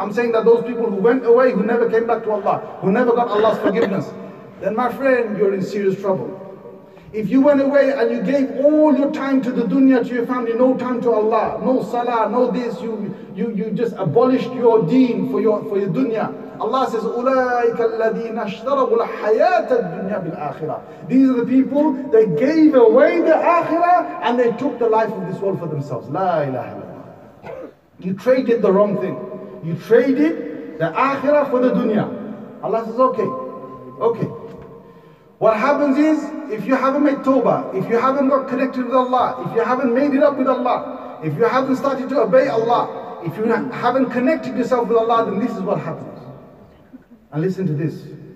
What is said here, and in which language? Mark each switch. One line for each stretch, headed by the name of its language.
English: I'm saying that those people who went away, who never came back to Allah, who never got Allah's forgiveness, then my friend, you're in serious trouble. If you went away and you gave all your time to the dunya, to your family, no time to Allah, no salah, no this, you just abolished your deen for your dunya. Allah says,
Arabic: أُولَٰئِكَ الَّذِينَ اشْتَرَوُا الْحَيَاةَ الدُّنْيَا بِالْآخِرَةِ.
English: These are the people, they gave away the akhirah and they took the life of this world for themselves. La ilaha illallah. You traded the wrong thing. You traded the akhirah for the dunya. Allah says, okay. What happens is, if you haven't made tawbah, if you haven't got connected with Allah, if you haven't made it up with Allah, if you haven't started to obey Allah, if you haven't connected yourself with Allah, then this is what happens. And listen to this.